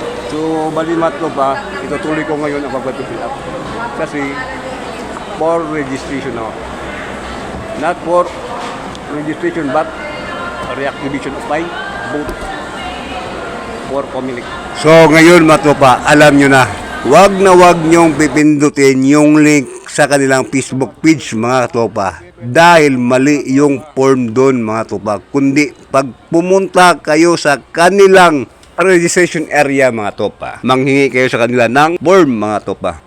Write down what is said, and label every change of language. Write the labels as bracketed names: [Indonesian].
[Filipino] So balimat ko pa, itutuloy ko ngayon ang pag-fill up. Kasi [English] for registration [Filipino] ako. [English] Not for registration but reactivation of my vote for Comelec. [Filipino] So ngayon mga tropa, alam nyo na, wag nyong pipindutin yung link sa kanilang Facebook page mga tropa. Dahil mali yung form doon mga tropa. Kundi pag pumunta kayo sa kanilang registration area mga tropa, manghingi kayo sa kanila ng form mga tropa.